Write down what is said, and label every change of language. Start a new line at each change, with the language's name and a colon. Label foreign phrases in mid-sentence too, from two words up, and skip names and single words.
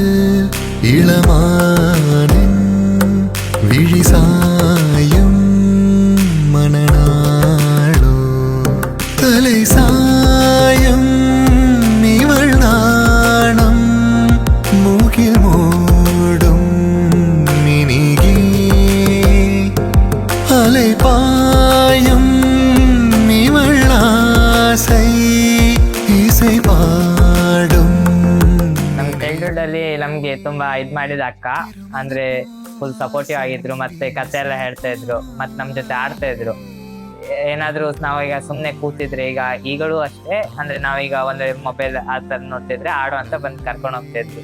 Tamil: இளமானின் விழிசாயும் மணநாளோ தலை சாயம் இவள் நாணம் மூகில் மூடும் மினிகே அலை பாயும் இவள் ஆசை இசை பாடும்.
Kannada: ನಮ್ಮ ಚೈಲ್ಡ್ಹುಡ್ಡಲ್ಲಿ ನಮಗೆ ತುಂಬ ಇದು ಮಾಡಿದ ಅಕ್ಕ ಅಂದರೆ
English: full supportive
Kannada: ಆಗಿದ್ರು, ಮತ್ತು ಕತೆ ಎಲ್ಲ ಹೇಳ್ತಾ ಇದ್ರು, ಮತ್ತು ನಮ್ಮ ಜೊತೆ ಆಡ್ತಾ ಇದ್ರು. ಏನಾದರೂ ನಾವೀಗ ಸುಮ್ಮನೆ ಕೂತಿದ್ರೆ ಈಗಲೂ ಅಷ್ಟೇ, ಅಂದರೆ ನಾವೀಗ ಒಂದು ಮೊಬೈಲ್ ಆ ಥರ ನೋಡ್ತಿದ್ರೆ ಆಡು ಅಂತ ಬಂದು ಕರ್ಕೊಂಡು ಹೋಗ್ತಾ ಇದ್ರು.